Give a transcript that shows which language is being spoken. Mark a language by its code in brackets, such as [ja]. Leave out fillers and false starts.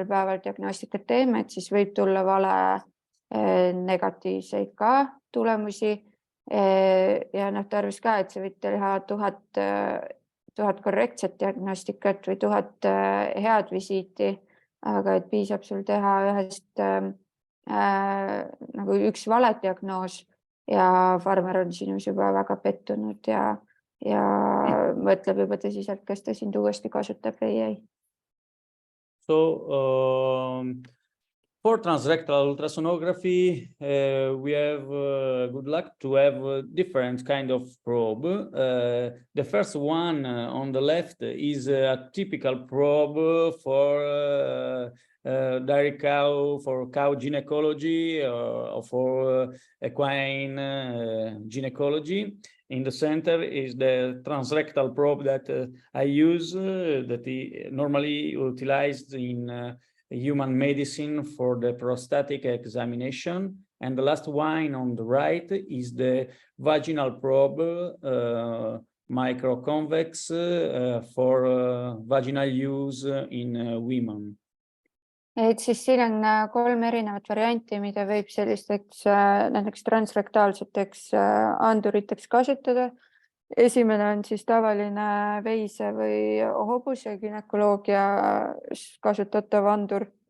[et] päeval diagnostikat teeme, et siis võib tulla vale negatiivseid ka tulemusi ja tarvis ka, et see võite teha 1000 korrektset diagnostikat või 1000 head visiiti, aga et piisab sul teha ühest nagu üks vale diagnoos ja farmer on sinus juba väga pettunud ja mõtleb juba tõsiselt, kas ta sind uuesti kasutab või ei. [en] So for transrectal ultrasonography, we have good luck to have different kind of probe. The first one on the left is a typical probe for dairy cow, for cow gynecology, or for equine gynecology. In the center is the transrectal probe that I use, that is normally utilized in human medicine for the prostatic examination. And the last one on the right is the vaginal probe, microconvex, for vaginal use in women. [et] Et siis siin on 3 erinevat varianti, mida võib sellisteks näiteks transrektaalseteks anduriteks kasutada. Esimene on siis tavaline veise või hobuse günekoloogia kasutatav andur.